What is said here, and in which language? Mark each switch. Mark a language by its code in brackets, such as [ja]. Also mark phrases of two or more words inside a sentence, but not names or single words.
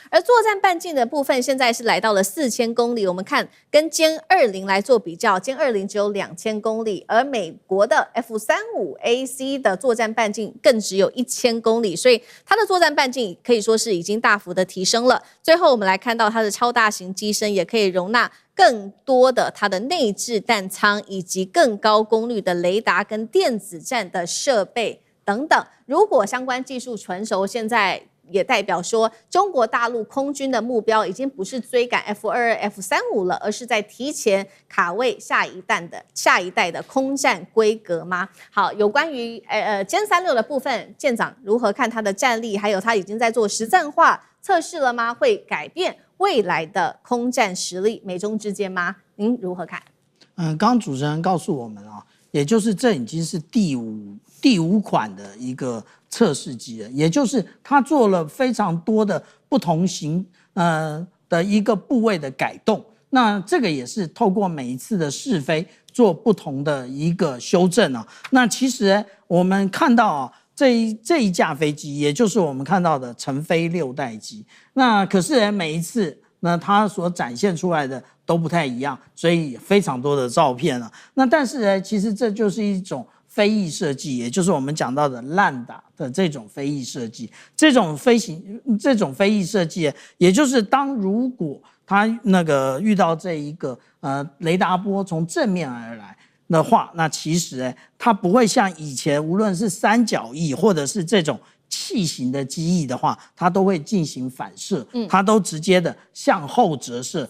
[zh] 而作戰半徑的部分現在是來到了4000公里，我們看跟殲20來做比較，殲20只有2000公里，而美國的 F-35AC 的作戰半徑更只有1000公里，所以它的作戰半徑可以說是已經大幅的提升了。最後我們來看到它的超大型機身也可以容納更多的它的內置彈艙，以及更高功率的雷達跟電子戰的設備等等。如果相關技術成熟，現在也代表說，中國大陸空軍的目標已經不是追趕 F-22、F-35了，而是在提前卡位下一代的空戰規格嗎？好，有關於殲36的部分，艦長如何看它的戰力，還有它已經在做實戰化測試了嗎？會改變未來的空戰實力，美中之間嗎？您如何看？剛剛主持人告訴我們啊，也就是這已經是第五款的一個測試機了，也就是它做了非常多的不同型的一個部位的改動。那這個也是透過每一次的試飛做不同的一個修正啊。那其實我們看到啊，這一架飛機，也就是我們看到的成飛6代機。那可是每一次那它所展現出來的都不太一樣，所以非常多的照片啊。那但是呢，其實這就是一種飛翼設計，也就是我們講到的爛打的這種飛翼設計。這種飛翼設計，也就是如果它遇到這一個雷達波從正面而來的話，那其實它不會像以前無論是三角翼或者是這種器型的機翼的話，它都會進行反射，它都直接的向後折射。